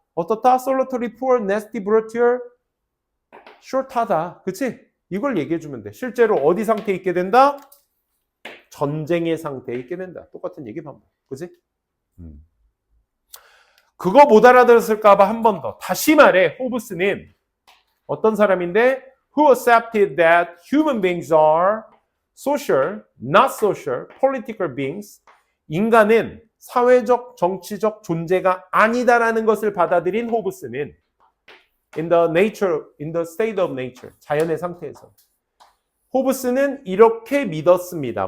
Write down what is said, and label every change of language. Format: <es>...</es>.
<en>solitary, poor, nasty, brutal, short하다.</en> <ko>그치? 이걸 얘기해주면 돼. 실제로 어디 상태에 있게 된다? 전쟁의 상태에 있게 된다. 똑같은 얘기 반복. 그치? 그거 못 알아들었을까봐 한 번 더. 다시 말해, 호브스는 어떤 사람인데?</ko> <en>Who accepted that human beings are social, not social, political beings.</en> <ko>인간은 사회적, 정치적 존재가 아니다라는 것을 받아들인 호브스는</ko> <en>in the state of nature,</en> <ko>자연의 상태에서. 호브스는 이렇게 믿었습니다.</ko>